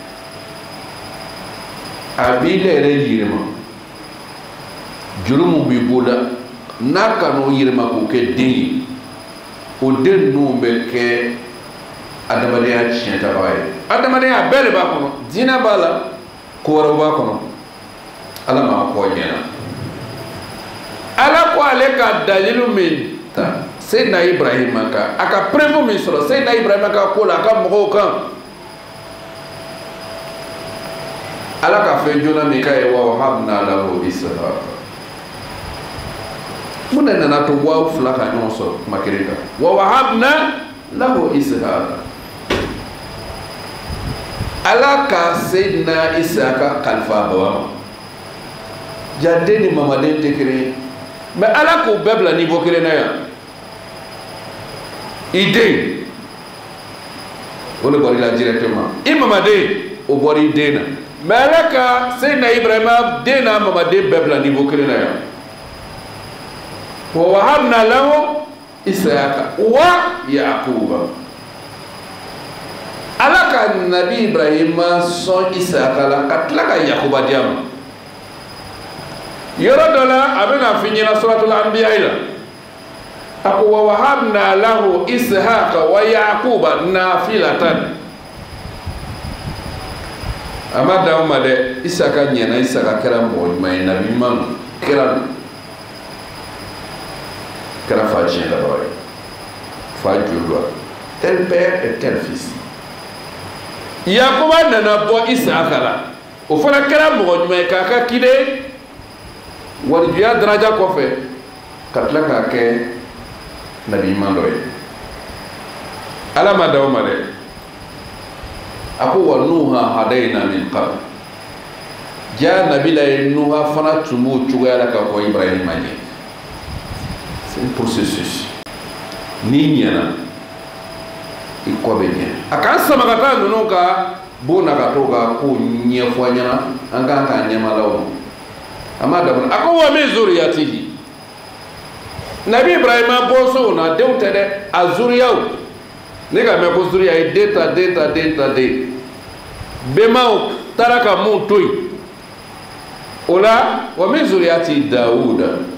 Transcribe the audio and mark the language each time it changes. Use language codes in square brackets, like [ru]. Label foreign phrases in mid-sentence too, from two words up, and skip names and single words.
[bm] a b'i la yɛrɛ yirima juru mun b'i boloda n'a ka n'o yirima k'o kɛ den ye o den ninnu bɛ kɛ adamadenya tiɲɛtabaga ye adamadenya bɛɛ de b'a kɔnɔ diinɛ b'a la ko wɛrɛw b'a kɔnɔ Ala m'a kɔ ɲɛna Ala ko ale ka dalilu min ta Seydina Ibrahima kan a ka preuve min sɔrɔ Seydina Ibrahima ka ko la a ka mɔgɔw kan Ala ka fɛn joona min k'a ye [ar] ووهبنا له إسحاق [bm] mun de nana to waaw fila ka ɲɔgɔn sɔrɔ kuma kelen kan [ar] ووهبنا له إسحاق [bm] Ala ka Seydina Ishaqa kalifa baba ma jaden ni mamaden tɛ kelen ye mais Ala k'u bɛɛ bila niveau kelen na yan i den o de bɔra i la directement i mamaden o bɔra i den na mais Ala ka Seydina Ibrahima den n'a mamaden bɛɛ bila niveau kelen na yan [ar] ووهبنا له إسحاق ويعقوب [bm] Ala ka Nabi Ibrahima sɔn Ishaqa la ka tila ka Yaquba di a ma yɔrɔ dɔ la a bɛna f'i ɲɛna [ar] سورة الأنبياء [bm] la a ko [ar] ووهبنا له إسحاق ويعقوب نافلة [bm] a ma dan o ma dɛ Ishaqa ɲɛna Ishaqa kɛra mɔgɔ ɲuman ye nabi ɲuman don kɛra fa tiɲɛlabaga ye fa joli do [fr] tel père et tel fils [bm] Yaquba nana bɔ Ishaqa la o fana kɛra mɔgɔ ɲuman ye k'a ka kide warijuya daraja kɔfɛ ka tila k'a kɛ nabi ɲuman dɔ ye Ala ma dan o ma dɛ a ko [ar] ونوحا هدينا من قبل [bm] ja nabila ye nuha fana tun b'o cogoya la ka kɔ Ibrahima ɲɛ [fr] c'est un processus [bm] ni ɲɛna i kɔ bɛ ɲɛ a k'an sama ka taa ninnu ka bon na ka to ka ko ɲɛfɔ an ɲɛna an kan k'an ɲɛmalaw ma a ma dabila a ko [ar] ومن ذريته [bm] nabi ibrahima bɔnsɔnw na denw tɛ dɛ a zuriyaw ne ka mɛn ko zuriya ye den ta den bɛnbaw taara ka mun to yen o la [ar] ومن ذريته داود